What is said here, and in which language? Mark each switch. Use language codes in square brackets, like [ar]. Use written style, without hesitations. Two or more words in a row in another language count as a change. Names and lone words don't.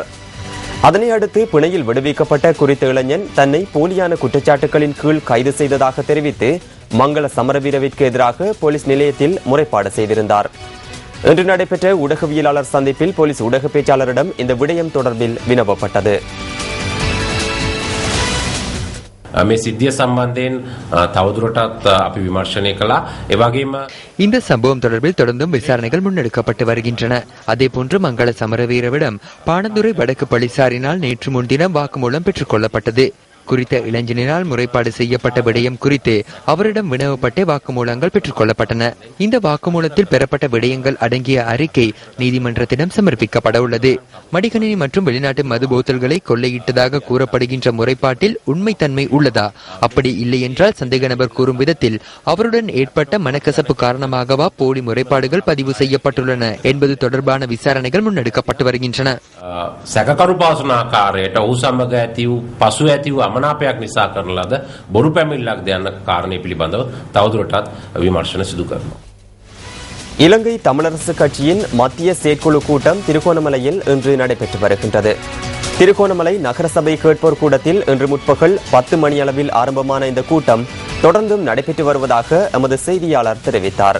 [ta] அதனை அடுத்து பிணையில் விடுவிக்கப்பட்ட குறித்த இளைஞன் தன்னை போலியான குற்றச்சாட்டுகளின் கீழ் கைது செய்ததாக தெரிவித்து மங்கள சமரவீரவிற்கு எதிராக போலீஸ் நிலையத்தில் முறைப்பாடு செய்திருந்தார். இன்று நடைபெற்ற ஊடகவியலாளர் சந்திப்பில் போலீஸ் ஊடக பேச்சாளரிடம் இந்த விடயம் தொடர்பில் வினவப்பட்டது. [si] මේ සිද්ධිය සම්බන්ධයෙන් තවදුරටත් අපි විමර්ශනය කළා. ඒ වගේම [ta] இந்த சம்பவம் தொடர்பில் தொடர்ந்தும் விசாரணைகள் முன்னெடுக்கப்பட்டு வருகின்றன. அதேபோன்று மங்கள சமரவீரவிடம் பாணந்துறை வடக்கு போலீசாரினால் நேற்று முன்தினம் வாக்குமூலம் பெற்றுக் கொள்ளப்பட்டது. குறித்த இளைஞனினால் முறைப்பாடு செய்யப்பட்ட விடயம் குறித்து அவரிடம் வினவப்பட்ட வாக்குமூலங்கள் பெற்றுக் கொள்ளப்பட்டன. இந்த வாக்குமூலத்தில் பெறப்பட்ட விடயங்கள் அடங்கிய அறிக்கை நீதிமன்றத்திடம் சமர்ப்பிக்கப்பட உள்ளது. மடிகணினி மற்றும் வெளிநாட்டு மது போத்தல்களை கொள்ளையிட்டதாக கூறப்படுகின்ற முறைப்பாட்டில் உண்மைத்தன்மை உள்ளதா, அப்படி இல்லை என்றால் சந்தேக நபர் கூறும் விதத்தில் அவருடன் ஏற்பட்ட மனக்கசப்பு காரணமாகவா போலி முறைப்பாடுகள் பதிவு செய்யப்பட்டுள்ளன என்பது தொடர்பான விசாரணைகள் முன்னெடுக்கப்பட்டு வருகின்றன. [si] සැකකරු පාසන ආකාරයට ඔහු සමග ඇති වූ පසු ඇති වූ අමනාපයක් නිසා කරන ලද බොරු පැමිණිල්ලක් ද යන කාරණය පිළිබඳව තවදුරටත් විමර්ශන සිදු කරනවා. [ta] இலங்கை தமிழரசு கட்சியின் மத்திய செயற்குழு கூட்டம் திருகோணமலையில் இன்று நடைபெற்று வருகின்றது. திருகோணமலை நகரசபை கேட்போர் கூடத்தில் இன்று முற்பகல் 10 மணியளவில் ஆரம்பமான இந்த கூட்டம் தொடர்ந்தும் நடைபெற்று வருவதாக எமது செய்தியாளர் தெரிவித்தார்.